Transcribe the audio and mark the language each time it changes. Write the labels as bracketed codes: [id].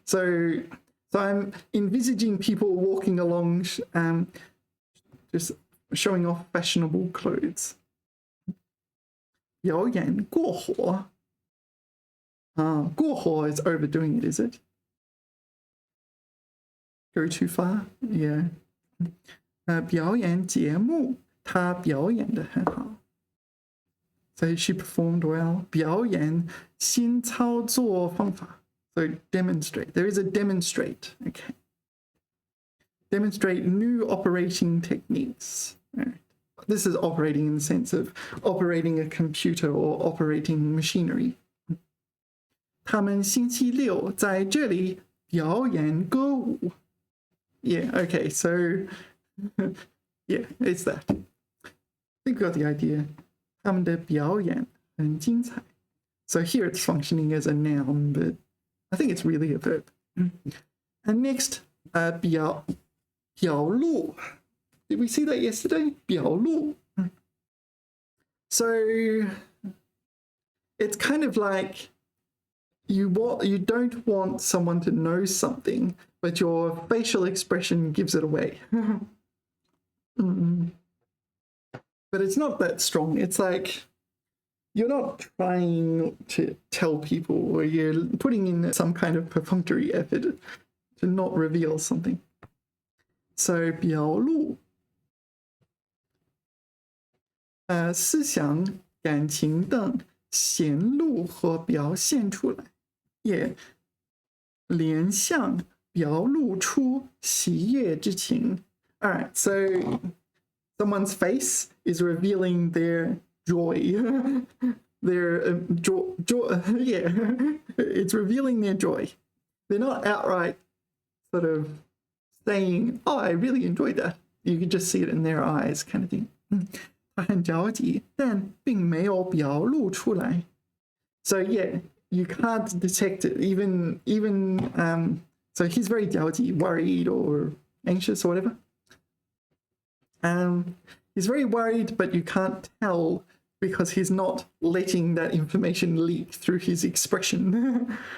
[en] So I'm envisaging people walking along, just showing off fashionable clothes. [zh] 表演过火. [en] 过火 is overdoing it, is it? Go too far? Yeah. [zh] 表演节目，她表演得很好。 [en] So she performed well. [zh] 表演新操作方法。 [en] So demonstrate. There is a demonstrate. Okay. Demonstrate new operating techniques. All right. This is operating in the sense of operating a computer or operating machinery. [zh] 他们星期六在这里表演歌舞。 [en] Yeah, okay, so yeah, it's that. I think you got the idea. [zh] 他们的表演很精彩. [en] So here it's functioning as a noun, but I think it's really a verb. And next, 表露. Did we see that yesterday? [zh] 表露. [en] So it's kind of like you don't want someone to know something, but your facial expression gives it away. But it's not that strong. It's like you're not trying to tell people, or you're putting in some kind of perfunctory effort to not reveal something. [zh] So 表露，思想、感情等显露和表现出来。也联想表露出喜悦之情。 [en] All right, so someone's face is revealing their joy. Their joy, yeah, it's revealing their joy. They're not outright sort of saying, "Oh, I really enjoyed that." You can just see it in their eyes, kind of thing. [zh] 他很着急，但并没有表露出来。 [en] So yeah, you can't detect it. Even so he's very 着急, worried or anxious or whatever. He's very worried, but you can't tell because he's not letting that information leak through his expression.